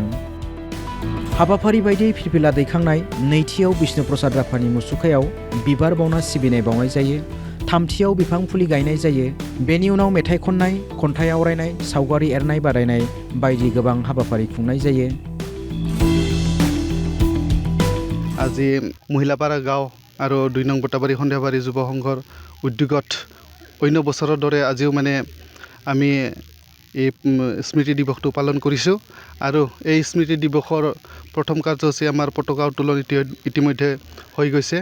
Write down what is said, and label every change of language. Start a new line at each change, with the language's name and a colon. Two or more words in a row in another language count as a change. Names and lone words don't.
Bodo: हाबाफारि बायदियै फिरफिला दैखांनाय, नैथियाव बिष्णुप्रसाद राभानि मुसुखायाव बिबार बावना सिबिनाय बावनाय जायो, थामथियाव बिफां फुलि गायनाय जायो, बेनि उनाव मेथाइ खननाय, खन्थाइ आवरायनाय, सावगारि एरनाय बादायनाय बायदि गोबां हाबाफारि खुंनाय जायो।
Assamese: আজি মহিলাপাৰা গাঁও আৰু 2 নং বটাবাৰী সন্ধিয়াবাৰী যুৱ সংঘৰ উদ্যোগত অন্য বছৰৰ দৰে আজিও মানে আমি এই স্মৃতি দিৱসটো পালন কৰিছোঁ আৰু এই স্মৃতি দিৱসৰ প্ৰথম কাৰ্যসূচী আমাৰ পতাকা উত্তোলন ইতিমধ্যে হৈ গৈছে।